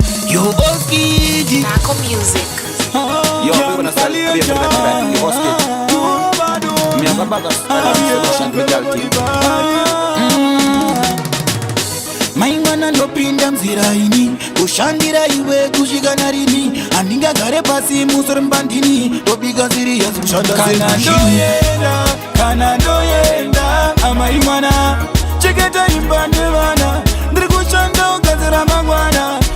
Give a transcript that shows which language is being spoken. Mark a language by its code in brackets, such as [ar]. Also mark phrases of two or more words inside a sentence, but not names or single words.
[en] Yo, Oskidi. Nako Music. Yo, I'm gonna start to play for the track. Yo, Oskidi. Me and my brother start to solution with that thing. Mm. [sn] Mai mwana ndopinda mzira ini, kushandira iwe kusvika narini, handingagare pasi musoro mbandini, tobika serious kushanda Kana semachine. ndoyenda, kana ndoyenda, amai mwana, cheketa imba nevana, ndiri kushanda kugadzira mangwana.